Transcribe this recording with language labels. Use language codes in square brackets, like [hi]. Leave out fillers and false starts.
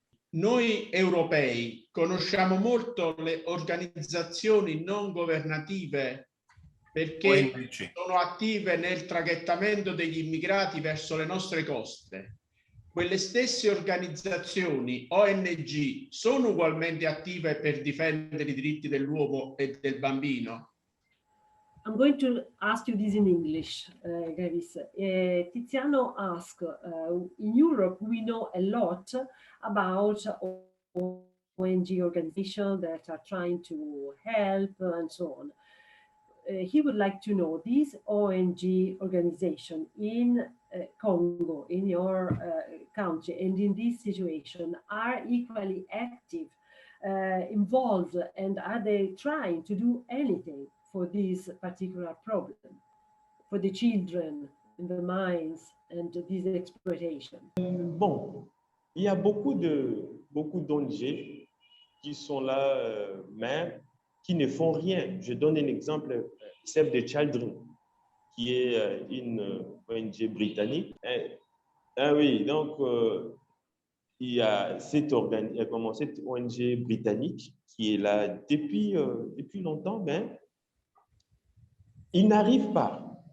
[it] Noi europei conosciamo molto le organizzazioni non governative perché sono attive nel traghettamento degli immigrati verso le nostre coste. Quelle stesse organizzazioni, ONG, sono ugualmente attive per difendere i diritti dell'uomo e del bambino? [en] I'm going to ask you this in English, Gavis. Tiziano asked, in Europe, we know a lot about ONG organizations that are trying to help and so on. He would like to know, these ONG organization in Congo, in your country, and in this situation, are equally active, involved, and are they trying to do anything for this particular problem, for the children in the mines and this exploitation? [fr] Bon, il y a beaucoup d'ONG qui sont là, mais qui ne font rien. Je donne un exemple, Save the Children, qui est une ONG britannique. Ah oui, donc il y a cette ONG britannique qui est là depuis longtemps, mais ils n'arrivent pas.